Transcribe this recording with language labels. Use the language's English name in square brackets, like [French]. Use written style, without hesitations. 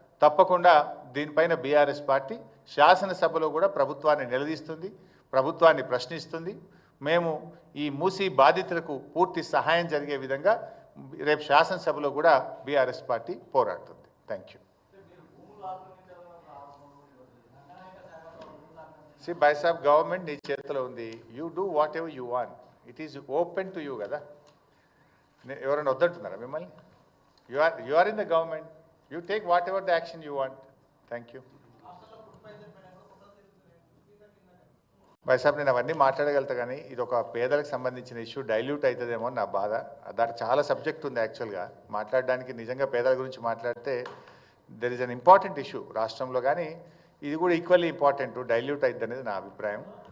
[Telugu] తప్పకుండా దీనిపైన BRS party శాసనసభలో కూడా ప్రభుత్వాన్ని నిలదీస్తుంది, ప్రభుత్వాన్ని ప్రశ్నిస్తుంది. మేము ఈ మూసీ బాధితులకు పూర్తి సహాయం జరిగే విధంగా రేపు శాసనసభలో కూడా BRS party పోరాడుతుంది. [English] Thank you. See, by sab government [Telugu] నీ చేతిలో ఉంది. [English] You do whatever you want. It is open to you కదా. [Telugu] ఎవరైనా వద్దంటున్నారా మిమ్మల్ని? [English] You are in the government. You take whatever the action you want. Thank you. [Telugu] By సాబ్ నేను అవన్నీ మాట్లాడగలుగుతా కానీ ఇది ఒక పేదలకు సంబంధించిన ఇష్యూ డైల్యూట్ అవుతుందేమో నా బాధ. దానికి చాలా సబ్జెక్ట్ ఉంది యాక్చువల్గా మాట్లాడడానికి. నిజంగా పేదల గురించి మాట్లాడితే [English] there is an important issue [Telugu] రాష్ట్రంలో, కానీ ఇది కూడా ఈక్వల్లీ ఇంపార్టెంట్, డైల్యూట్ అవుతుంది అనేది నా అభిప్రాయం.